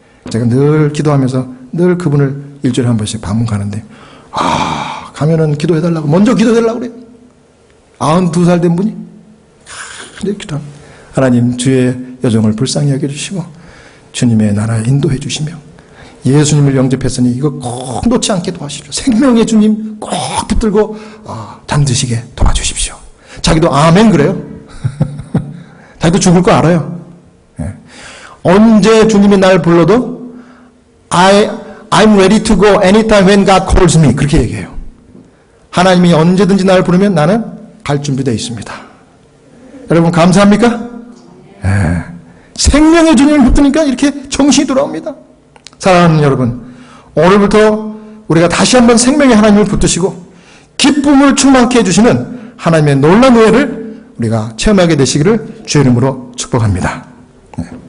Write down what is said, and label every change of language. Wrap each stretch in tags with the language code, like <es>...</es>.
<ko>제가 늘 기도하면서 늘 그분을 일주일에 한 번씩 방문 가는데, 가면은 기도해달라고, 먼저 기도해달라고 그래요. 92살 된 분이. 기도. 하나님, 주의 여정을 불쌍히 여겨주시고, 주님의 나라에 인도해 주시며, 예수님을 영접했으니 이거 꼭 놓지 않게 도와주십시오. 생명의 주님 꼭 붙들고 잠드시게 도와주십시오. 자기도 아멘 그래요. 자기도 죽을 거 알아요. 예. 언제 주님이 날 불러도</ko> <en>I'm ready to go anytime when God calls me.</en> <ko>그렇게 얘기해요. 하나님이 언제든지 날 부르면 나는 갈 준비되어 있습니다. 여러분 감사합니까? 예. 생명의 주님을 붙드니까 이렇게 정신이 돌아옵니다. 사랑하는 여러분, 오늘부터 우리가 다시 한번 생명의 하나님을 붙드시고 기쁨을 충만케 해주시는 하나님의 놀라운 은혜를 우리가 체험하게 되시기를 주의 이름으로 축복합니다. 네.</ko>